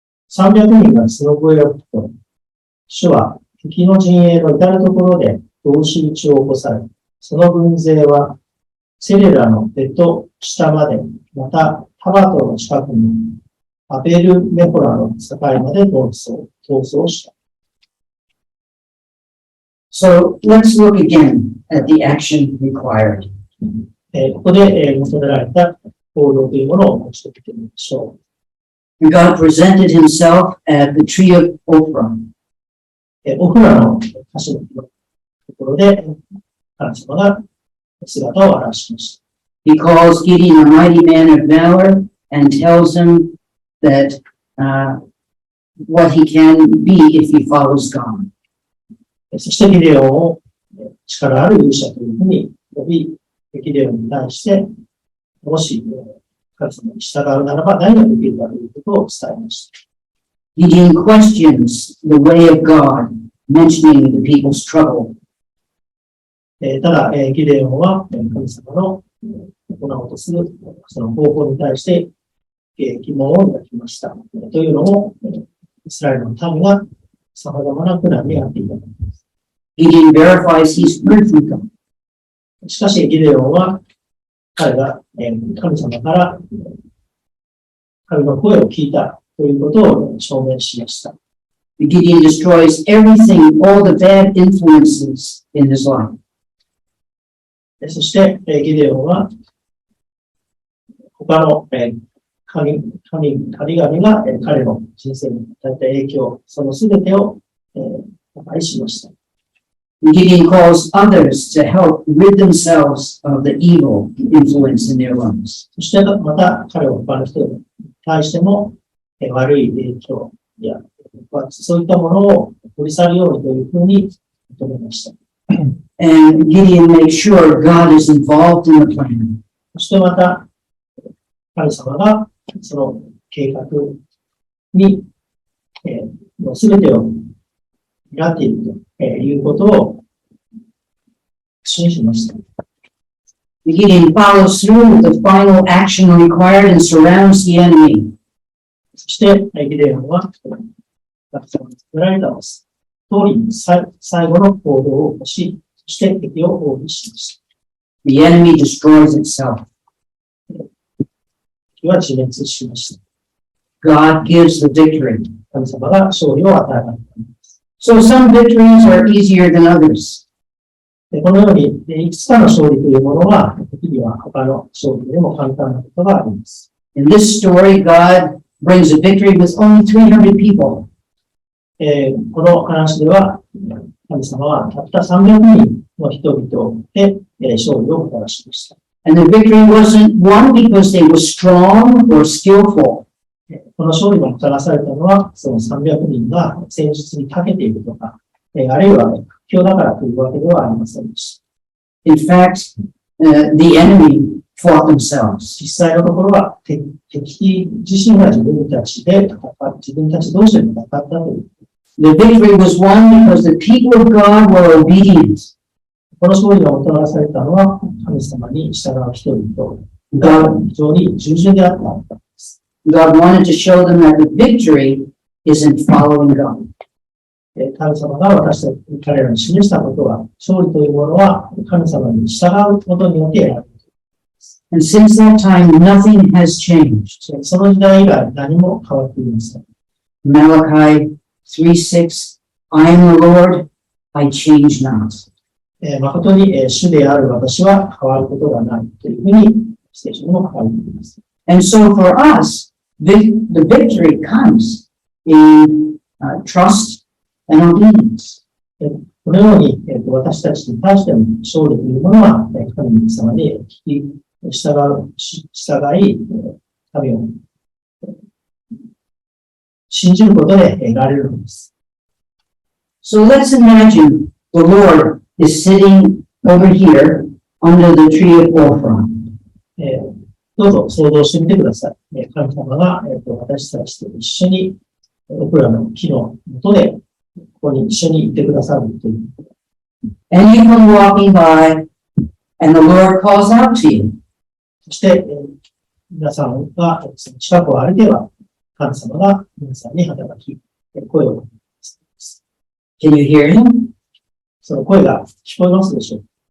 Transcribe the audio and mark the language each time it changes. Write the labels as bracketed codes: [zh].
[ja] 300人が角笛を吹くと、主は敵の陣営の至るところで同士打ちを起こされ、その軍勢はセレラのベト下まで、またタバトの近くにアベルメホラの境まで逃走した。 [en] So let's look again at the action required. [ja] ここで求められた行動というものを持ち解けてみましょう。 [en] God presented himself at the tree of Ophrah. [ja] オフラの橋のところで神様が姿を現しました。 [en] He calls Gideon a mighty man of valor and tells him that what he can be if he follows God. [ja] そしてギデオンを力ある勇者というふうに呼び、ギデオンに対して、もし神様に従うならば何ができるかということを伝えました。 [en] Gideon questions the way of God, mentioning the people's trouble. [ja] ただ、ギデオンは神様の行おうとするその方法に対して疑問を抱きました。というのも、イスラエルの民が様々な苦難に遭っていたからです。 [en] Gideon verifies he's heard from God. [ja] しかし、ギデオンは彼が神様から神の声を聞いたということを証明しました。 [en] Gideon destroys everything, all the bad influences in his life. [ja] そして、ギデオンは他の神々が彼の人生に与えた影響、その全てを破壊しました。 [en] Gideon calls others to help rid themselves of the evil influence in their lives. [ja] そしてまた彼は他の人に対しても悪い影響やそういったものを取り去るようにというふうに求めました。 [en] And Gideon makes sure God is involved in the plan. [ja] そしてまた神様がその計画に全てを担っているということを信じました。 [en] Gideon follows through with the final action required and surrounds the enemy. [ja] そして、ギデオンは、神様に作られた通りに最後の行動を起こし、そして敵を包囲しました。 [en] The enemy destroys itself. [ja] 敵は自滅しました。 [en] God gives the victory. [ja] 神様が勝利を与えられたのです。 [en] So some victories are easier than others. [ja] このように、いくつかの勝利というものは、時には他の勝利よりも簡単なことがあります。 [en] In this story, God brings a victory with only 300 people. [ja] この話では、神様はたった300人の人々で勝利をもたらしました。 [en] And the victory wasn't won because they were strong or skillful. [ja] この勝利がもたらされたのは、その300人が戦術に長けているとか、あるいは屈強だからというわけではありませんでした。 [en] In fact, the enemy fought themselves. [ja] 実際のところは、敵自身が自分たち同士で戦ったという。 [en] The victory was won because the people of God were obedient. [ja] この勝利がもたらされたのは、神様に従う人々が非常に従順であったのです。 [en] God wanted to show them that the victory is in following God. [ja] 神様が彼らに示したことは、勝利というものは神様に従うことによって得られる。 [en] And since that time, nothing has changed. [ja] その時代以来何も変わっていません。 [en] Malachi 3:6, I am the Lord, I change not. [ja] 誠に主である私は変わることがないというふうに聖書も書かれています。 [en] And so for us, the victory comes in trust and obedience. [ja] このように私たちに対しての勝利というものは神様に従い、神を信じることで得られるのです。 [en] So let's imagine the Lord is sitting over here under the tree of Ophrah. [ja] どうぞ想像してみてください。神様が私たちと一緒にオクラの木の下でここに一緒にいてくださるという。 [en] And you come walking by and the Lord calls out to you. [ja] そして、皆さんが近くを歩けば、神様が皆さんに働き、声をかけます。 [en] Can you hear him? [ja] その声が聞こえますでしょうか？